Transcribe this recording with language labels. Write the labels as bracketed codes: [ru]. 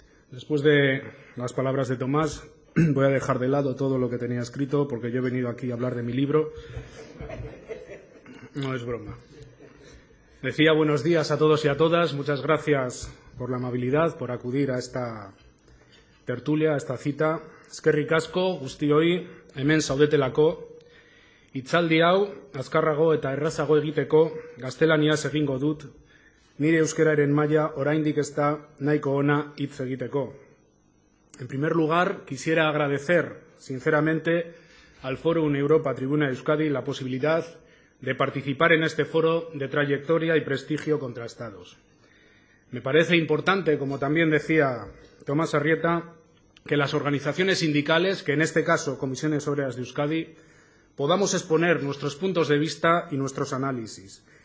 [es] Después de las palabras de Tomás, voy a dejar de lado todo lo que tenía escrito porque yo he venido aquí a hablar de mi libro. No es broma. Decía buenos días a todos y a todas. Muchas gracias por la amabilidad, por acudir a esta tertulia, a esta cita. [eu] Eskerrik asko, guztioi, hemen zaudetelako. Hitzaldi hau, azkarrago eta errazago egiteko, gaztelaniaz egingo dut, nire euskararen maila oraindik ez da nahiko ona hitz egiteko. [es] En primer lugar, quisiera agradecer sinceramente al Foro Europa Tribuna Euskadi la posibilidad de participar en este foro de trayectoria y prestigio contrastados. Me parece importante, como también decía Tomás Arrieta, que las organizaciones sindicales, que en este caso Comisiones Obreras de Euskadi, podamos exponer nuestros puntos de vista y nuestros análisis.